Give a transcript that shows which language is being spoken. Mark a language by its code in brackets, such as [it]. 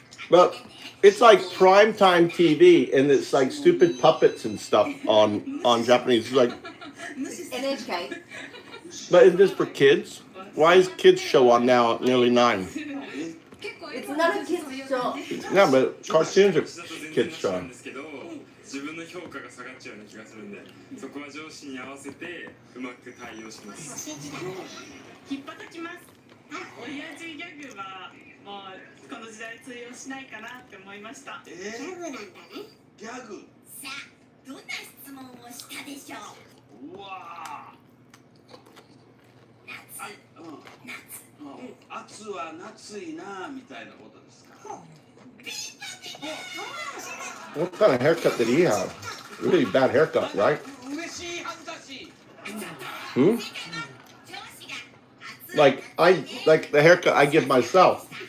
[en] But it's like primetime TV, and it's like stupid puppets and stuff on Japanese. It's like, NHK. but is this for kids? Why is kids show on now at nearly 9? It's not a kid's show. No, but cartoons are kids show. [ja] 自分の評価が下がっちゃうような気がするんで、そこは上司に合わせてうまく対応します。引っ叩きます。親父ギャグはもうこの時代通用しないかなって思いました。ギャグなんだね。ギャグ。さあ、どんな質問をしたでしょう。うわ夏。夏は夏いなみたいなことですか。 [en] What kind of haircut did he have? Really bad haircut, right? [ja] 嬉しい恥ずかしい。 Hmm? [en] Like the haircut I give myself.